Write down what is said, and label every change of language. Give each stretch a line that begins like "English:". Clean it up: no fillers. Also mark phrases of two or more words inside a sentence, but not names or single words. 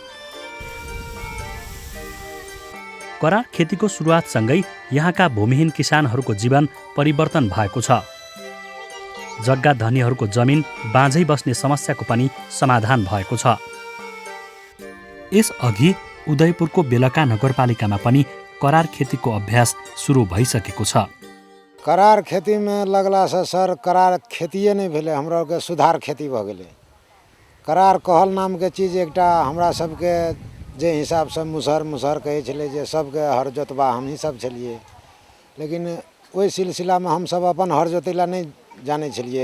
Nepali: करार खेतीको सुरुवातसँगै यहाँका भूमिहीन किसानहरूको जीवन परिवर्तन भएको छ। जग्गा धनीहरूको जमिन बाँझै बस्ने समस्याको पनि समाधान भएको छ। यसअघि उदयपुरको बेलका नगरपालिकामा पनि करार खेतीको अभ्यास सुरु भइसकेको छ।
Maithili: करार खेती में लगला से सर करार खेतिए नहीं भेले, हमरा के सुधार खेती भ गेले। करार कहल नाम के चीज एकटा हमरा सबके जे हिसाब से मुसहर कहे छले जे सबके हर जोतबा हमही सब छलिए, लेकिन ओहि सिलसिला में हम सब अपन हर जोतैला नहीं जाने छलिए।